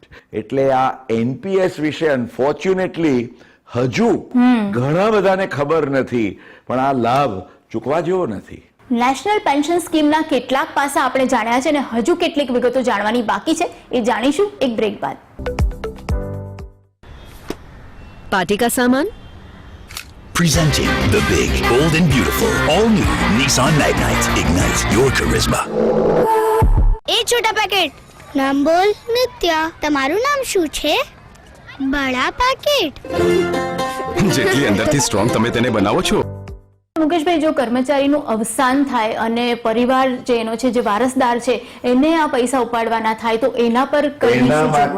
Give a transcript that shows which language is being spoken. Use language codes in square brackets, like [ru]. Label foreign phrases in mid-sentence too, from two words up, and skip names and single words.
[gu] એટલે આ એનપીએસ વિશે અનફોર્ચ્યુનેટલી હજુ ઘણા બધાને ખબર નથી, પણ આ લાભ ચૂકવા જેવો નથી. નેશનલ પેન્શન સ્કીમના કેટલાક પાસા આપણે જાણ્યા છે અને હજુ કેટલીક વિગતો જાણવાની બાકી છે, એ જાણીશું એક બ્રેક બાદ. [hi] पार्टी का सामान [en] Presenting the big, bold and beautiful, all-new Nissan Magnite. Ignite your charisma. [hi] ए छोटा पैकेट, नाम बोल. नित्या. [gu] તમારું નામ શું છે? [hi] बड़ा पैकेट. [gu] જેટલી અંદરથી સ્ટ્રોંગ તમે તેને બનાવો છો. મુકેશભાઈ, જો કર્મચારીનું અવસાન થાય અને પરિવાર જે એનો છે, જે વારસદાર છે, એને આ પૈસા ઉપાડવાના થાય, તો એના પર કઈ એના માટે